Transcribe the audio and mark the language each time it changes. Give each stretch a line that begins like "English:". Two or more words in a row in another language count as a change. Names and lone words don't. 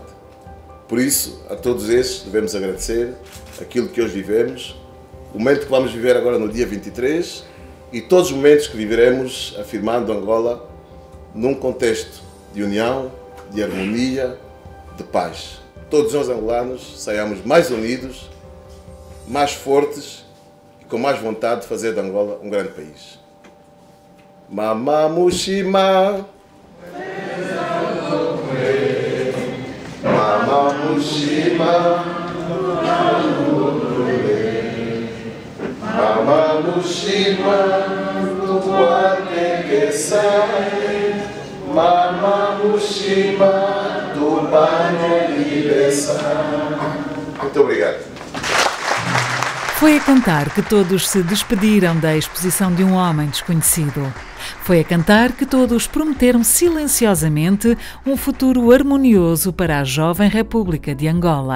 Portuguese: Por isso, a todos estes devemos agradecer aquilo que hoje vivemos, o momento que vamos viver agora no dia 23 e todos os momentos que viveremos afirmando Angola num contexto de união, de harmonia, de paz. Todos nós angolanos saiamos mais unidos, mais fortes e com mais vontade de fazer de Angola um grande país.
Kimbundu: Mama Mushima. Mama Mushima. Mama Mushima. Tuane que sai. Mama Mushima. Tu pane
Portuguese: Muito obrigado. Foi a cantar que todos se despediram da exposição de um homem desconhecido. Foi a cantar que todos prometeram silenciosamente um futuro harmonioso para a jovem República de Angola.